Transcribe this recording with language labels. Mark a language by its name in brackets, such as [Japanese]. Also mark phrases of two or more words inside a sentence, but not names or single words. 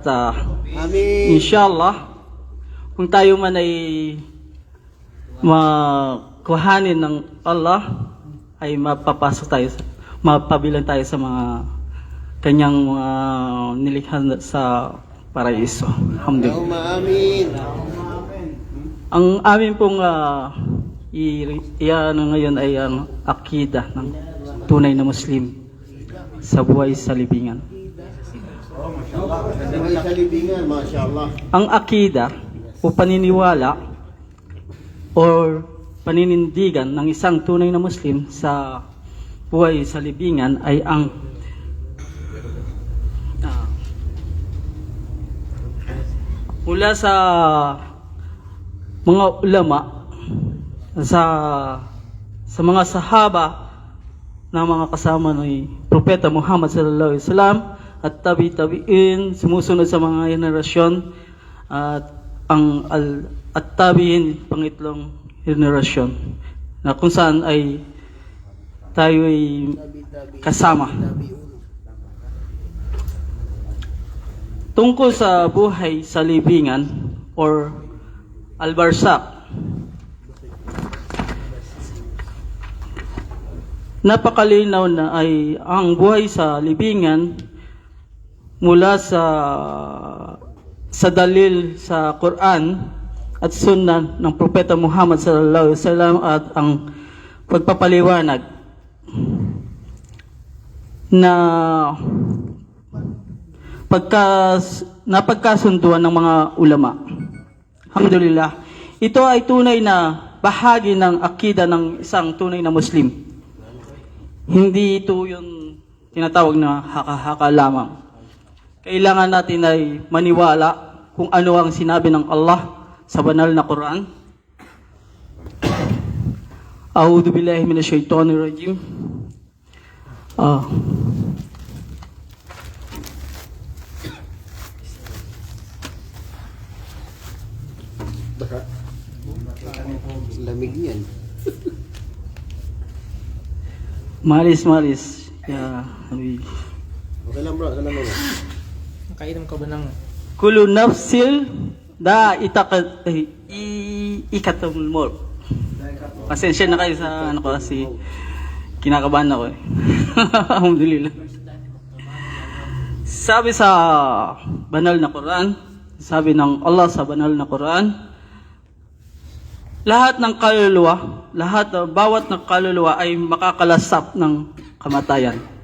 [Filipino] Amin. inshallah kung tayo man ay makuhanin ng Allah ay mapapasok tayo, mapabilang tayo sa mga kanyang mga nilikha sa paraiso. Alhamdulillah. [Arabic] اللهم آمين. [Filipino] Ang amin pong ngayon ay ang akida ng tunay na Muslim sa buhay sa libingan. Buhay sa libingan, mashallah. Ang akida o paniniwala or paninindigan ng isang tunay na Muslim sa buhay sa libingan ay ang mula sa mga ulama, sa mga sahaba na mga kasama ni Propeta Muhammad [Arabic] صلى الله عليه وسلم [Filipino] at tabi-tabiin, sumusunod sa mga henerasyon at at tabiin pangitlong henerasyon na kung saan ay tayo ay kasama. Tungkol sa buhay sa libingan or al-barzakh, napakalinaw na ay ang buhay sa libingan mula sa dalil sa Quran at Sunnah ng Propeta Muhammad [Arabic] صلى الله عليه وسلم [Filipino] at ang pagpapaliwanag na napagkasunduan ng mga ulama. Alhamdulillah. Ito ay tunay na bahagi ng akida ng isang tunay na Muslim. Hindi ito yung tinatawag na haka-haka lamang. Kailangan natin ay maniwala kung ano ang sinabi ng Allah sa banal na Quran. [Arabic] أعوذ بالله من الشيطان الرجيم. [Filipino] Lamig yan. Maris. Okay lang bro, okay lang bro. Nakainom ka ba ng... [Arabic] كل نفس ذائقة الموت. [Filipino] Pasensya na kayo sa ano ko kasi kinakabahan ako eh. Alhamdulillah. Sabi sa banal na Quran, sabi ng Allah sa banal na Quran, bawat ng kaluluwa ay makakalasap ng kamatayan.